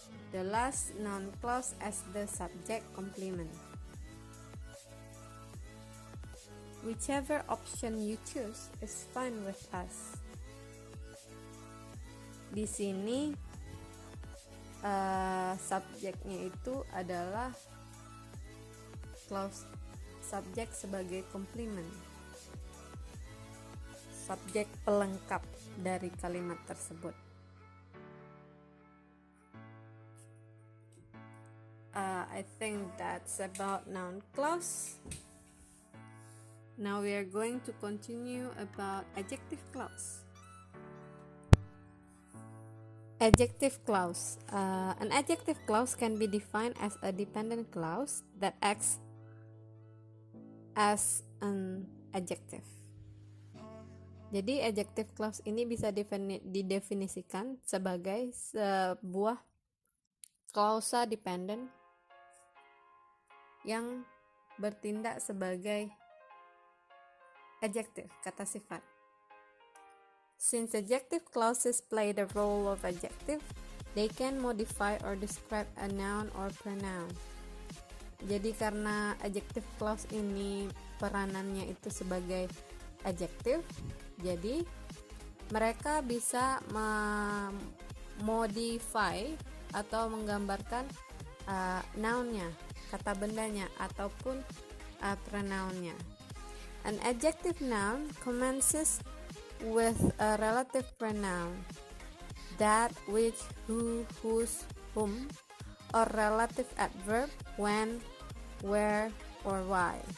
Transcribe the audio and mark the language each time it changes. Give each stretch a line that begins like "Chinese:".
English: The last noun clause as the subject complement. Whichever option you choose is fine with us.
Indonesian: Di sini subjeknya itu adalah clause subjek sebagai komplement, subjek pelengkap dari kalimat tersebut.
English: I think that's about noun clause. Now we are going to continue about adjective clause. Adjective clause. An adjective clause can be defined as a dependent clause that acts as an adjective.
Indonesian: Jadi adjective clause ini bisa didefinisikan sebagai sebuah klausa dependent yang bertindak sebagai adjective, kata sifat.
English: Since adjective clauses play the role of adjective, they can modify or describe a noun or pronoun.
Indonesian: Jadi karena adjective clause ini peranannya itu sebagai adjective, jadi mereka bisa memodify atau menggambarkan nounnya, kata bendanya, ataupun pronounnya.
English: An adjective noun commences with a relative pronoun, that, which, who, whose, whom, or relative adverb when, where, or why.